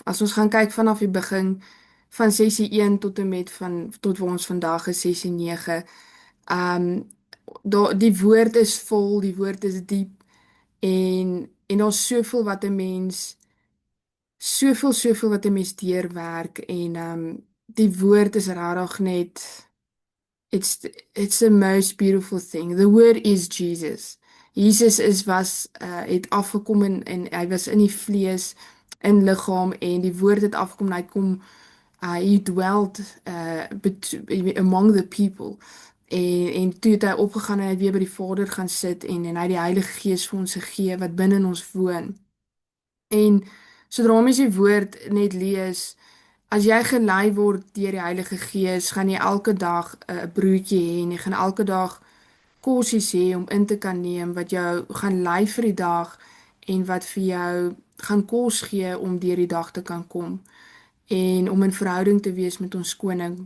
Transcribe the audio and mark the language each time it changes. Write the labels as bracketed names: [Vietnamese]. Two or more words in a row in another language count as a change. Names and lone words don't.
[Afrikaans] As ons gaan kyk vanaf die begin van sessie 1 tot en met tot waar ons vandag is, sessie 9. Die woord is vol, die woord is diep en daar's soveel wat 'n mens deurwerk en die woord is regtig net [English] it's the most beautiful thing. The word is Jesus. [Afrikaans] Jesus het afgekom en hy was in die vlees, in liggaam en die woord het afgekom en hy kom [English] he dwelt among the people. [Afrikaans] En toe het hy opgegaan en hy het weer by die Vader gaan sit en hy het die Heilige Gees vir ons gegee wat binne in ons woon. En sodra mens die woord net lees, as jy gelei word deur die Heilige Gees, gaan jy elke dag 'n broodjie hê en jy gaan elke dag kosies hê om in te kan neem wat jou gaan lei vir die dag en wat vir jou gaan kos gee om deur die dag te kan kom en om in verhouding te wees met ons koning.